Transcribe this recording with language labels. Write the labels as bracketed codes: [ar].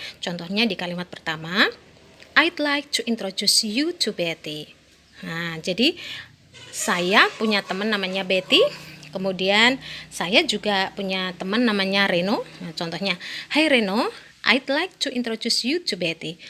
[id] Contohnya di kalimat pertama, [en] I'd like to introduce you to Betty. [id] Nah, jadi saya punya teman namanya Betty. Kemudian saya juga punya teman namanya Reno. Nah, contohnya, Hai [en] Reno, I'd like to introduce you to Betty.